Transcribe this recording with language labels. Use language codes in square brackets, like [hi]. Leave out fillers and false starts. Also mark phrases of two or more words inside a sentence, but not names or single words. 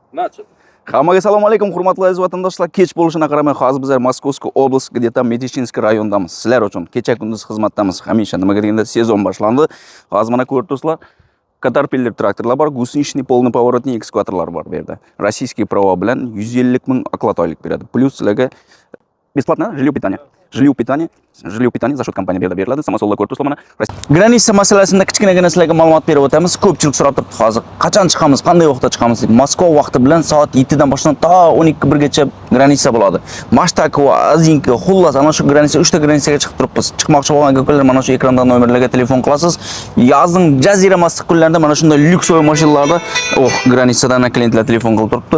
[ru] Начал. [uz] Хаммаga assalomu alaykum, hurmatli aziz vatandoshlar. Kech bo'lishini qaramay, hozir bizlar Moskovskiy oblast, где-то Metichinskiy rayonidamiz. Sizlar uchun kecha kunduz xizmatdamiz. Hamisha nimaga deganda sezon boshlandi. Hozir mana ko'rib turibsizlar, Caterpillar traktorlar bor, [ru] гусеничный полный поворотный [uz] ekskavatorlar bor bu yerda. [ru] Российский право [uz] bilan 150 ming oklad oylik beradi. Plus sizlarga [ru] бесплатно жилье питание за счет компании [uz] beriladi. Samosollar ko'rib turibsizlar mana. Granitsa masalasida kichkinagina sizlarga ma'lumot berib o'tamiz. Ko'pchilik so'rab turibdi hozir. Qachon chiqamiz, qanday vaqtda chiqamiz deb. Moskva vaqti bilan soat 7 dan boshlanib to 12 gacha granitsa bo'ladi. Mashtaka, Azinka, xullas ana shu granitsa 3 ta granitsaga chiqib turibmiz. Chiqmoqchi bo'lgan akalar mana shu ekranda nomerlarga telefon qilasiz. Yozning jazirama issiq kunlarida mana shunday lyuksoy mashinalarda granitsadan klientlar telefon qilib turibdi.